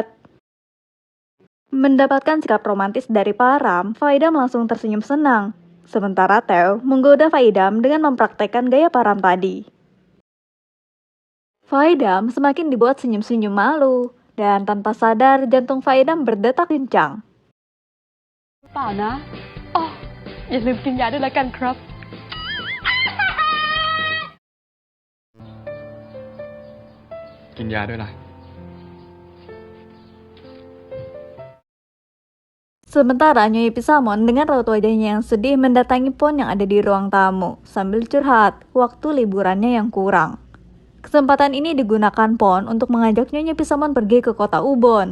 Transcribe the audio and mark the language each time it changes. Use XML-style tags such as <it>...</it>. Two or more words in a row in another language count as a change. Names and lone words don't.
<id>Mendapatkan sikap romantis dari Param, Faidam langsung tersenyum senang. Sementara Theo menggoda Faidam dengan mempraktekkan gaya Param tadi. Faidam semakin dibuat senyum-senyum malu, dan tanpa sadar jantung Faidam berdetak kencang.</id> <th>เปล่านะอ๋ออย่าลืมกินยาด้วยละกันครับ กินยาด้วยล่ะ</th> <id>Sementara Nyonya Pisamon dengan raut wajahnya yang sedih mendatangi Pon yang ada di ruang tamu sambil curhat waktu liburannya yang kurang. Kesempatan ini digunakan Pon untuk mengajak Nyonya Pisamon pergi ke kota Ubon.</id>